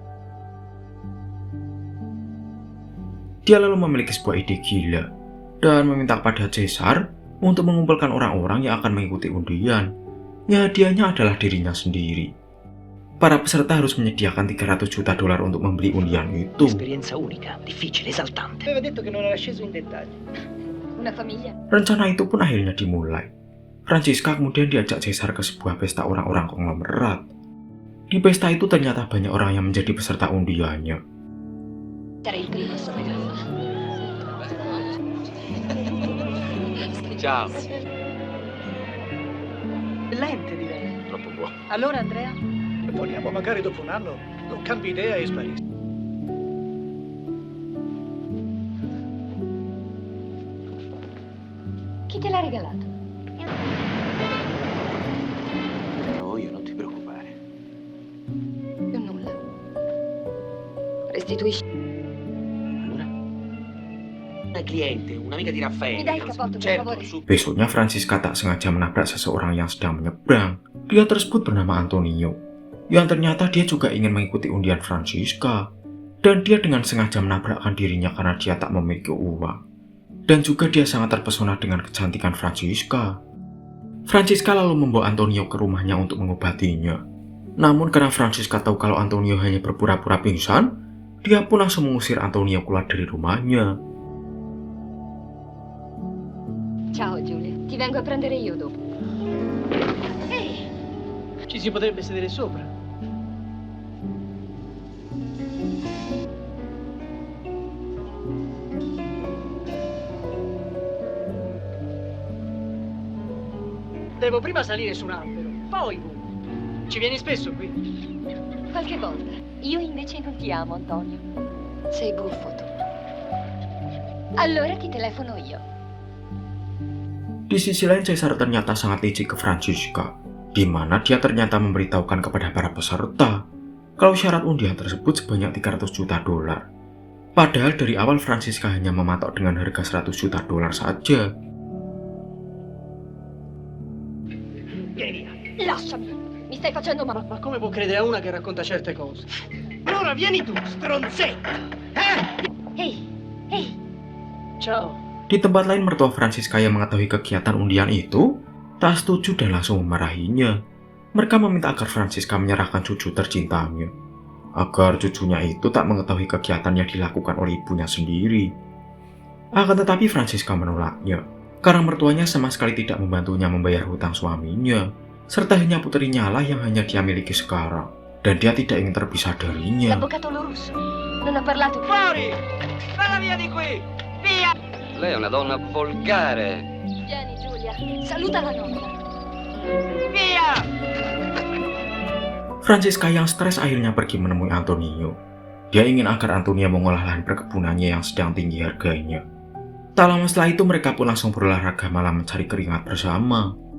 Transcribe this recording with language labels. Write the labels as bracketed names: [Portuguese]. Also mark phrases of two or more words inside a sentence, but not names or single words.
[Indonesian] Dia lalu memiliki sebuah ide gila dan meminta kepada Caesar untuk mengumpulkan orang-orang yang akan mengikuti undian. Ya, hadiahnya adalah dirinya sendiri. Para peserta harus menyediakan $300 juta untuk membeli undian itu. [Italian] Esperienza unica, difficile, esaltante. Aveva detto che non era sceso in dettagli. Una famiglia. [Indonesian] Rencana itu pun akhirnya dimulai. Francisca kemudian diajak Caesar ke sebuah pesta orang-orang konglomerat. Di pesta itu ternyata banyak orang yang menjadi peserta undiannya. [Italian] Sarei il primo a sapere. Ciao. Lente, direi. Troppo buono. Allora, Andrea? Vogliamo magari dopo un anno non cambi idea e sparisci. Chi te l'ha regalato? No, io non ti preoccupare. Più nulla. Restituisci. Allora? Una cliente, un'amica di Raffaele. Mi dai il cappotto, per Certo, favore? su. [Indonesian] Besoknya Francisca tak sengaja menabrak seseorang yang sedang menyeberang. Dia tersebut bernama Antonio, yang ternyata dia juga ingin mengikuti undian Francisca. Dan dia dengan sengaja menabrakkan dirinya karena dia tak memiliki uang. Dan juga dia sangat terpesona dengan kecantikan Francisca. Francisca lalu membawa Antonio ke rumahnya untuk mengobatinya. Namun karena Francisca tahu kalau Antonio hanya berpura-pura pingsan, dia pun langsung mengusir Antonio keluar dari rumahnya. [Italian] Ciao, Giulia. Ti vengo a prendere io dopo. Ehi! Ci si potrebbe sedere sopra. Devo prima salire su un albero, poi ci vieni spesso qui? Qualche volta. Io invece non ti amo, Antonio. Sei buffo tu. Allora ti telefono io. [Indonesian] Di sisi lain, Caesar ternyata sangat licik ke Francisca, di mana dia ternyata memberitahukan kepada para peserta kalau syarat undian tersebut sebanyak $300 juta. Padahal dari awal Francisca hanya mematok dengan harga $100 juta saja. [Italian] Vieni via. Lasciami. Mi stai facendo male. Ma come può credere a una che racconta certe cose? Ora vieni tu, stronzetta! Ehi! Ehi! Ciao. [Indonesian] Di tempat lain, mertua Francisca yang mengetahui kegiatan undian itu tak setuju dan langsung memarahinya. Mereka meminta agar Francisca menyerahkan cucu tercintanya, agar cucunya itu tak mengetahui kegiatan yang dilakukan oleh ibunya sendiri. Akan tetapi Francisca menolaknya, karena mertuanya sama sekali tidak membantunya membayar hutang suaminya, serta hanya putrinya lah yang hanya dia miliki sekarang, dan dia tidak ingin terpisah darinya. [Italian] L'avvocato Lorusso. Non ha parlato. Fuori! Valla via di qui! Via! Lei è una donna volgare. Vieni, Giulia. Saluta la nonna. Via! [Indonesian] Francisca yang stres akhirnya pergi menemui Antonio. Dia ingin agar Antonio mengolah lahan perkebunannya yang sedang tinggi harganya. Tak lama setelah itu mereka pun langsung berolahraga malam mencari keringat bersama.